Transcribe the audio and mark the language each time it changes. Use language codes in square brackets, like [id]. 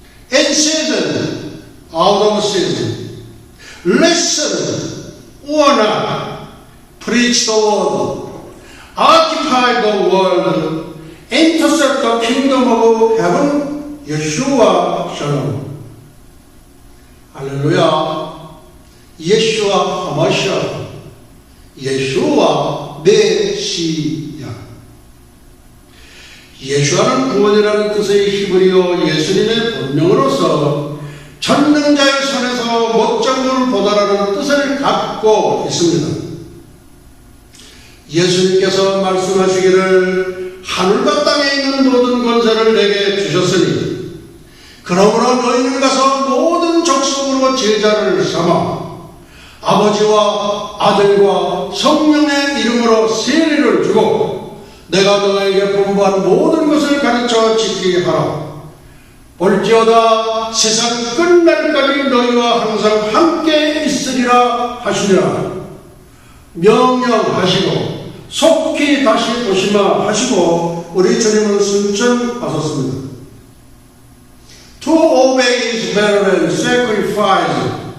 [en] In season, out of season, listen or not, preach the word, occupy the world, intercept the kingdom of heaven, Yeshua Shalom. Hallelujah. Yeshua HaMashiach, Yeshua [ko] 메시아. 예수와는 구원이라는 뜻의 히브리어 예수님의 본명으로서 전능자의 손에서 못장군을 보다라는 뜻을 갖고 있습니다. 예수님께서 말씀하시기를 하늘과 땅에 있는 모든 권세를 내게 주셨으니 그러므로 너희는 가서 모든 족속으로 제자를 삼아 아버지와 아들과 성령의 이름으로 세례를 주고 내가 너에게 분부한 모든 것을 가르쳐 지키게 하라. 볼지어다 세상 끝날까지 너희와 항상 함께 있으리라 하시니라. 명령하시고 속히 다시 오시마 하시고 우리 주님은 순천하셨습니다. [en] To obey is better than sacrifice.